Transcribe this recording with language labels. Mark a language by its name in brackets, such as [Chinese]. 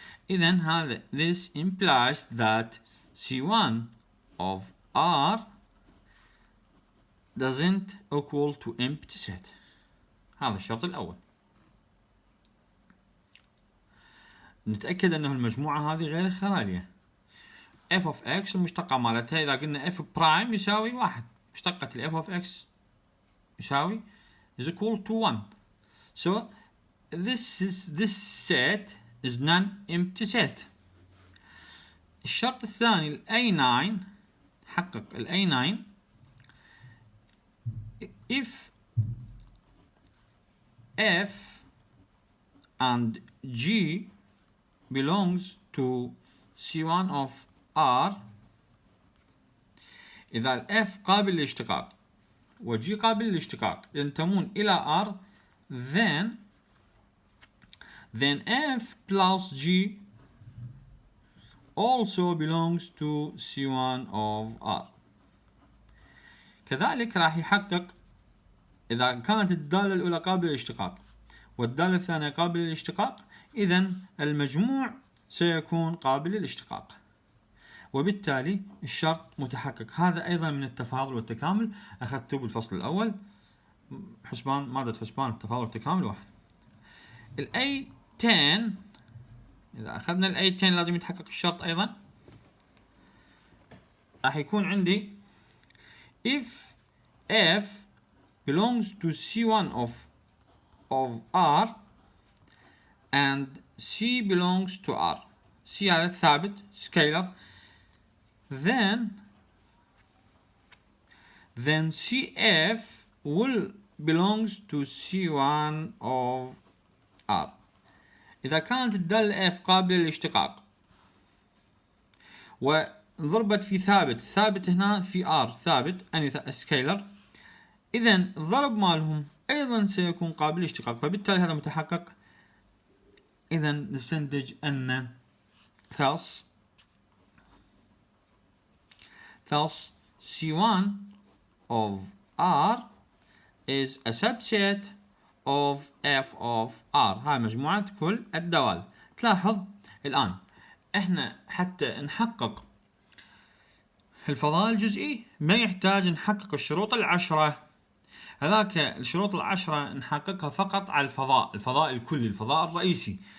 [Arabic] إذن هذا [English] this implies that C1 of R doesn't equal to empty set. [Arabic] هذا الشرط الأول. نتأكد أنه المجموعة هذه غير خالية. [English] f of x [Arabic] المشتقة مالتها إذا قلنا [English] f prime [Arabic] يساوي 1، مشتقة ال [English] f of x يساوي is equal to 1. So this set is non-empty set. [Arabic] الشرط الثاني ال A9، حقق ال A9 [English] if f and g belongs to C1 of R. [Arabic] إذا ال f قابل للاشتقاق و g قابل للاشتقاق ينتمون إلى R، [English] then f plus g also belongs to C1 of R. [Arabic] كذلك راح يحقق إذا كانت الدالة الأولى قابلة للاشتقاق والدالة الثانية قابلة للاشتقاق، إذن المجموع سيكون قابل للاشتقاق، وبالتالي الشرط متحقق. هذا أيضا من التفاضل والتكامل، أخذته بالفصل الأول، مادة حسبان التفاضل والتكامل 1. ال A10 إذا أخذنا ال A10 لازم يتحقق الشرط أيضا. راح يكون عندي [English] if f belongs to C1 of R and C belongs to R. [Arabic] C هذا ثابت scalar. [English] Then CF will belongs to C1 of R. [Arabic] إذا كانت الدالة F قابلة للاشتقاق وضربت في ثابت هنا في R ثابت أني سكيلر، إذن الضرب مالهم أيضا سيكون قابل للاشتقاق، فبالتالي هذا متحقق. إذن نستنتج أن [English] thus C1 of R is a subset of f of R. [Arabic] هاي مجموعة كل الدوال. تلاحظ الآن احنا حتى نحقق الفضاء الجزئي ما يحتاج نحقق الشروط 10، هذاك الشروط العشرة نحققها فقط على الفضاء الكلي، الفضاء الرئيسي.